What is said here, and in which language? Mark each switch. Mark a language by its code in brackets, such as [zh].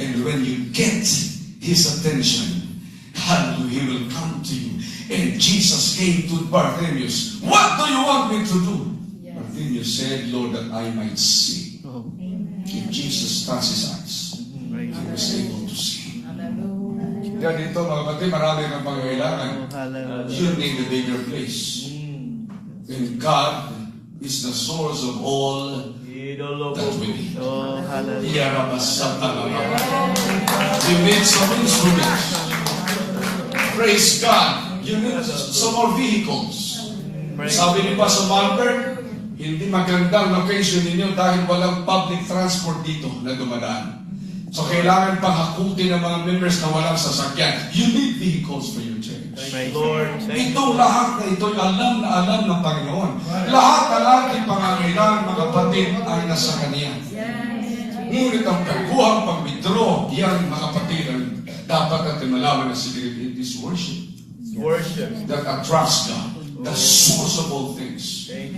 [en] And when you get His attention, hallelujah, He will come to you. And Jesus came to Bartimaeus. What do you want me to do? Bartimaeus said, Lord, that I might see. Oh, And Jesus touched his eyes. praise He the was able to see. Hallelujah. [tl] Kaya dito, mga kapatid, marami ng pangangailangan. [en] Lord. Hallelujah. You need a bigger place. And God is the source of all that we need. Oh, hallelujah. You need some instruments. Praise God. You need some more vehicles. [tl] Sabi ni Pastor Malbert, hindi magandang location ninyo dahil walang public transport dito na dumadaan. So kailangan pang hakutin ng mga members na walang sasakyan. [en] You need vehicles for your church. Praise Lord. [tl] Itong lahat na ito'y alam na alam ng Panginoon. Lahat ng ating pangangailangan, mga kapatid, ay nasa Kanya. Ngunit ang pagkuhang pag-withdraw, yan, mga kapatid, ang dapat natin malaman na secret. [en] It is worship. Worship. That attracts God, the source of all things.